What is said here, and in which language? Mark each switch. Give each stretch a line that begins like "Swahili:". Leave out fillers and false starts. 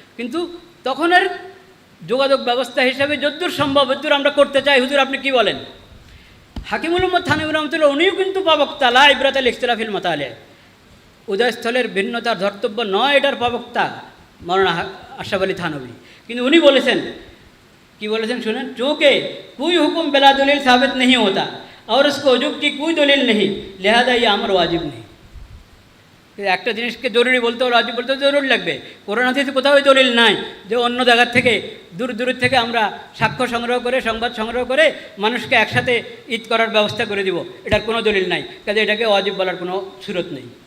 Bangla: কিন্তু তখনের যোগাযোগ ব্যবস্থা হিসাবে যদ্দূর সম্ভব যদ্দূর আমরা করতে চাই, হুজুর আপনি কি বলেন? হাকিমুল উম্মত থানভী রহমতুল্লাহ উনিও কিন্তু প্রবক্তা, লা ইবরাত আল ইখতিলাফিল মাতালে, উদয়স্থলের ভিন্নতার ধর্তব্য নয় এটার প্রবক্তা মৌলানা আশরাফ আলী থানভী। কিন্তু উনি বলেছেন, কি বলেছেন শুনেন,
Hindi: চूँकि कोई हुक्म बिला दलील साबित नहीं होता और उसको वजूब की कोई दलील नहीं, लिहाजा ये अमर वाजिब नहीं।
Bangla: একটা জিনিসকে জরুরি বলতে হলে, ওয়াজিব বলতে জরুরি লাগবে। কোরআন হাদিসে কোথাও দলিল নাই যে অন্য জায়গার থেকে দূর দূর থেকে আমরা সাক্ষ্য সংগ্রহ করে, সংবাদ সংগ্রহ করে মানুষকে একসাথে ঈদ করার ব্যবস্থা করে দিব, এটার কোনো দলিল নাই, কাজে এটাকে ওয়াজিব বলার কোনো সুরত নেই।